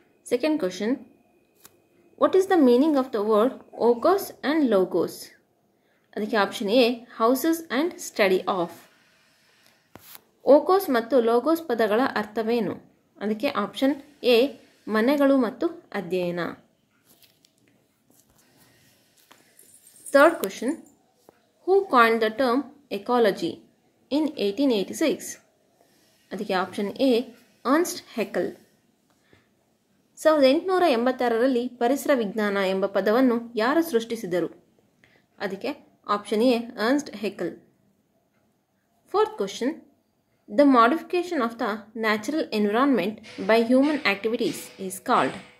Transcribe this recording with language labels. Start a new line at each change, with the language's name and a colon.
English: Second question, what is the meaning of the word oikos and logos.
Kannada: ಅದಕ್ಕೆ option A,
English: Houses and study of.
Kannada: ಓಕೋಸ್ ಮತ್ತು logos ಪದಗಳ ಅರ್ಥವೇನು. ಅದಕ್ಕೆ option A, ಮನೆಗಳು ಮತ್ತು ಅಧ್ಯಯನ.
English: Third question, who coined the term ecology in 1886?
Kannada: ಅದಕ್ಕೆ option A, Ernst ಹೆಕಲ್. 1886ರಲ್ಲಿ ಪರಿಸರ ವಿಜ್ಞಾನ ಎಂಬ ಪದವನ್ನು ಯಾರು ಸೃಷ್ಟಿಸಿದರು. ಅದಕ್ಕೆ option A, Ernst ಹೆಕಲ್.
English: Fourth question, the modification of the natural environment by human activities is called.